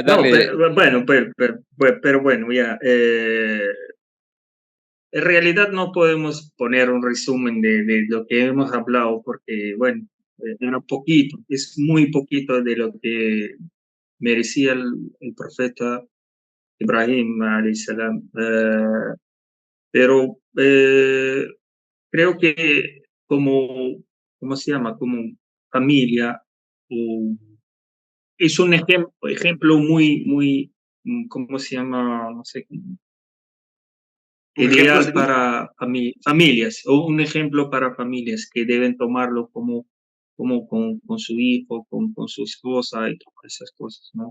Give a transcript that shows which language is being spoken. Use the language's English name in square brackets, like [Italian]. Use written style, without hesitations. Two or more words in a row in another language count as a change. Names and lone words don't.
[Spanish] No, pero bueno, ya. En realidad no podemos poner un resumen de lo que hemos hablado, porque, bueno, era poquito, es muy poquito de lo que merecía el profeta Ibrahim, [Arabic] عليه السلام. [Spanish] Pero creo que ¿cómo se llama? Como familia, es un ejemplo muy, ¿cómo se llama? No sé. Ideal para familias, o un ejemplo para familias que deben tomarlo como con su hijo, con su esposa y todas esas cosas, ¿no?